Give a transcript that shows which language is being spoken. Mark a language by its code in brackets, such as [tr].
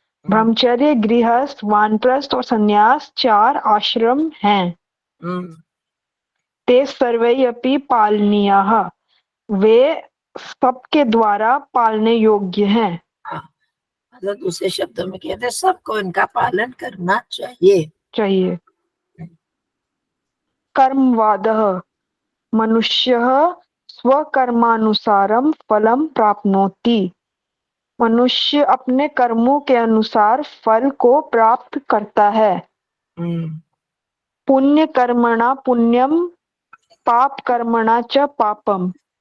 [hi] ब्रह्मचर्य गृहस्थ वानप्रस्थ और संन्यास 4 आश्रम हैं। [sa] ते सर्वे अपि पालनीयाः, [hi] वे सबके द्वारा पालने योग्य हैं। मतलब दूसरे शब्दों में कहते हैं, सबको इनका पालन करना चाहिए। [sa] कर्मवादः, मनुष्यः स्वकर्मानुसारं फलं प्राप्नोति। [hi] मनुष्य अपने कर्मों के अनुसार फल को प्राप्त करता है। [sa] पुण्य कर्मणा पुण्यम, पाप कर्मणा च पापम।